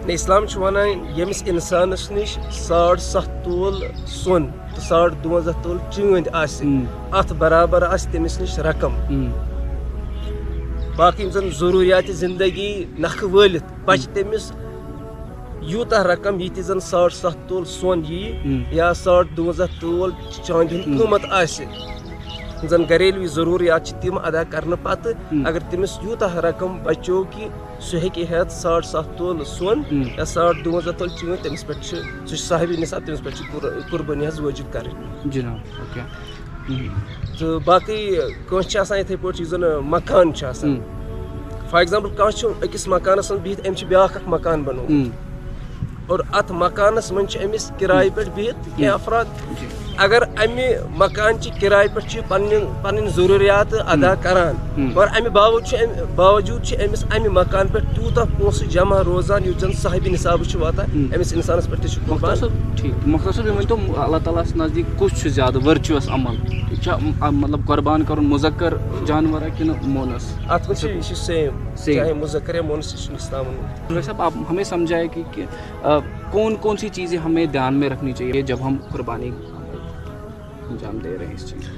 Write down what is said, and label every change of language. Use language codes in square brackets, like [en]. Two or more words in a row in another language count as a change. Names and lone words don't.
[ks] اسلام ونان یمس انسانس نش 7.5 تول سون تو 52 تول چیند ات برابر تمس نش رقم باقی زن ضروریات زندگی نکھ ولت بچ تمس یوتہ رقم یہ زن 7.5 تول سون یا 52 تول چاند قیمت زن گھریلو ضروریات تم ادا کرنے پتہ اگر تمس یوتہ رقم بچو کہ سہ ہیکہ ہیت 7.5 تول سون یا 52 تول چیند تمس پہ سہ صاحب نصاب تمس پہ قربانی واجب کریں جناب. تو باقی کانس اتھے پہ زن مکان [en] for example [ks] کانس اکس مکانس من بہت ام بیاکھ اخ مکان بنو اور ات مکانس من امس کرائے پہ بہت کی افراد اگر امہ مکان چہ کرائے پہ پن ضروریات ادا کران اور امہ باوجود امس امہ مکان پہ تیوتہ پونسہ جمع روزان یوت زن صاحب نصاب واتان امس انسانس پہ ٹھیک. مختصر یہ ونتو اللہ تعالیٰ نزدیک کس زیادہ ورچوس عمل مطلب قربان کرن مذکر جانور کہ مونس ات من یہ سیم چاہے مذکر یا مونس اسلام. [ur] صاحب آپ ہمیں سمجھائے کہ کون کون سی چیزیں ہمیں دھیان میں رکھنی چاہیے جب ہم قربانی انجام دے رہے ہیں اس چیز